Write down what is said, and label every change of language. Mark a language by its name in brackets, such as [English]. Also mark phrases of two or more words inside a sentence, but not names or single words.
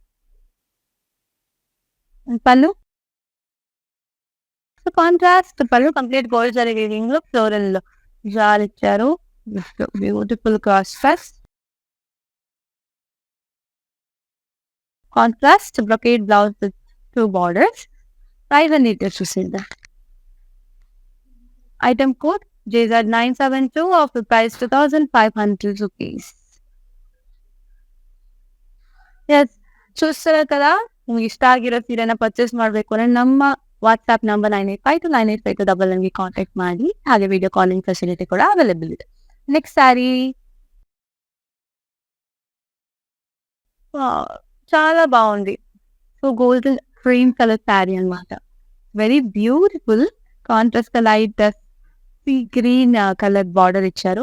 [Telugu] పళ్ళు కాంట్రాస్ట్ పళ్ళు, [English] complete gold zari weaving [Telugu] లో [English] floral jaal [Telugu] ఇచ్చారు. [English] beautiful cross pas. contrast brocade blouse with 2 borders. Price and details చూసేద్దాం. Item code JZ972, offer price 2,500 rupees. Yes, [Telugu] చూస్తారు కదా, [Kannada] ನಿಮ್ಗೆ ಇಷ್ಟ ಆಗಿರೋ ಸೀರೆನ ಪರ್ಚೇಸ್ ಮಾಡಬೇಕು ಅಂದ್ರೆ ನಮ್ಮ ವಾಟ್ಸ್ಆಪ್ ನಂಬರ್ 9852985299 ಕಾಂಟ್ಯಾಕ್ಟ್ ಮಾಡಿ. ಹಾಗೆ [English] video calling facility [Kannada] ಕೂಡ ಅವೈಲೇಬಲ್ ಇದೆ. [Telugu] నెక్స్ట్ శారీ చాలా బాగుంది. సో [English] golden cream colour [Telugu] శారీ అనమాట. [English] very beautiful. contrast light sea green colour border [Telugu] ఇచ్చారు.